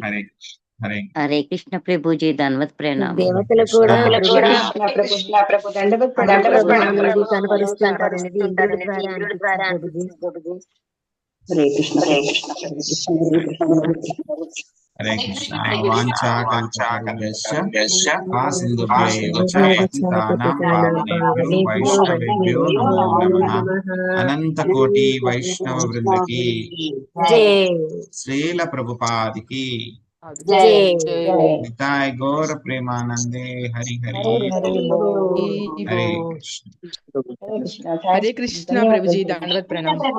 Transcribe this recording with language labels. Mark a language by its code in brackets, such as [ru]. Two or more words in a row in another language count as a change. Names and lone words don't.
[te] హరే హరే హరే కృష్ణ ప్రభుజీ, ధన్వత్ ప్రణామం. దేవతలు కూడా హరే కృష్ణ. హరే కృష్ణ. [sa] వాంఛా కల్పతరుభ్యశ్చ సింధుభ్యైవ చ పతితానాం పావనేభ్యో వైష్ణవేభ్యో నమో నమః. [te] అనంత కోటి వైష్ణవ వృందకి, శ్రీల ప్రభుపాదికి, [bn] নিতাই গৌর প্রেমানন্দে. [te] హరి హరి హరే కృష్ణ. హరే కృష్ణ ప్రభుజీ, దండవత్ ప్రణామం.